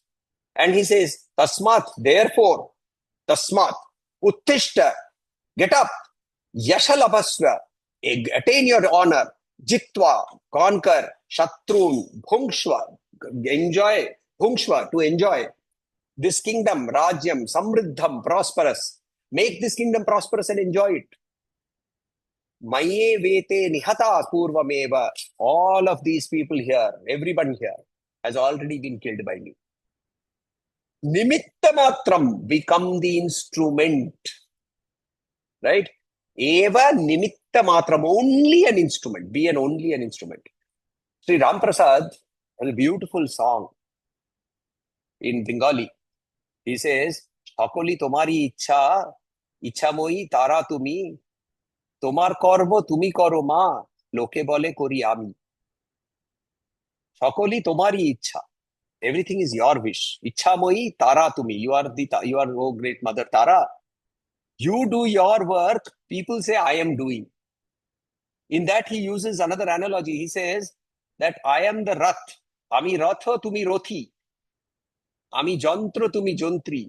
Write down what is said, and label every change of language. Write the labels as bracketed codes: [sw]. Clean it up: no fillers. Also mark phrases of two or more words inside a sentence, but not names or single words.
[en] And he says, [sa] तस्मात्, therefore, तस्मात्, उत्तिष्ठ, [en] get up, Yashalabhasva, attain your honor, [sa] जित्वा, conquer, शत्रून्, भुङ्क्ष्व, [en] enjoy, Bhungshva, to enjoy this kingdom, [sa] राज्यं, समृद्धम्, [en] prosperous. Make this kingdom prosperous and enjoy it. [sa] मयैव एते निहताः पूर्वमेव. [en] All of these people here, everyone here, has already been killed by me. Nimittamatram, become the instrument. Right? [sa] एव निमित्तमात्रम्, [en] only an instrument. Be only an instrument. Sri Ram Prasad has a beautiful song in Bengali. He says, [bn] সকলি তোমারি ইচ্ছা, ইচ্ছাময়ী তারা তুমি, তোমার কর্ম তুমি করো মা, লোকে বলে করি আমি. সকলি তোমারি ইচ্ছা. [en] Everything is your wish. [bn] ইচ্ছাময়ী তারা তুমি. [en] You are, oh great mother Tara. You do your work. People say, I am doing. In that, he uses another analogy. He says that I am the Rath. [bn] আমি রথ, তুমি রথী। আমি যন্ত্র, তুমি যন্ত্রী.